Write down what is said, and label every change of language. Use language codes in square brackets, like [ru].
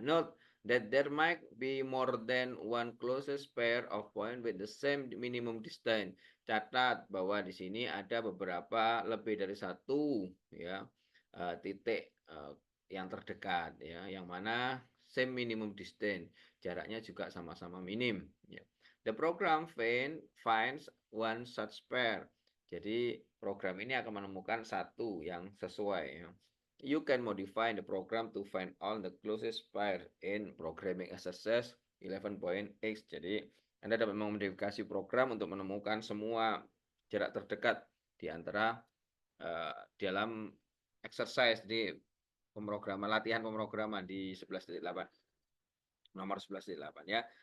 [en] Note that there might be more than one closest pair of point with the same minimum distance. [id] Catat bahwa di sini ada beberapa lebih dari satu ya titik yang terdekat ya, yang mana [en] same minimum distance, [id] jaraknya juga sama-sama minim ya. [en] The program finds one such pair. [id] Jadi program ini akan menemukan satu yang sesuai ya. [en] You can modify the program to find all the closest pair in programming SSS 11.x. [id] Jadi Anda dapat memodifikasi program untuk menemukan semua jarak terdekat di antara dalam exercise di pemrograman, latihan pemrograman di 11.8, nomor 11.8 ya.